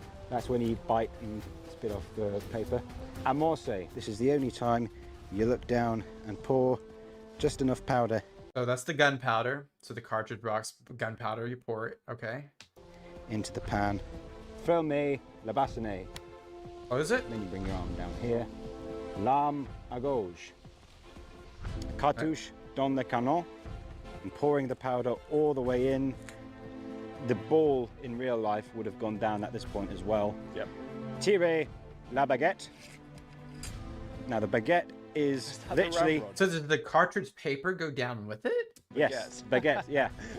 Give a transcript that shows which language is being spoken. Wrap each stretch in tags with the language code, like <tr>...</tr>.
<en>That's when you bite and spit off the paper. Amorce, this is the only time you look down and pour just enough powder. So that's the gunpowder. So the cartridge box gunpowder, you pour it. Okay. Into the pan.</en> <fr>Fermez le bassinnet.</fr> <en>What is it? Then you bring your arm down here.</en> <fr>L'arme à gauche. Cartouche dans le canon.</fr> <en>And pouring the powder all the way in. The ball in real life would have gone down at this point as well. Yep.</en> <fr>Tirez la baguette.</fr> <en>Now the baguette is literally... So does the cartridge paper go down with it? Yes, baguette, yeah.</en>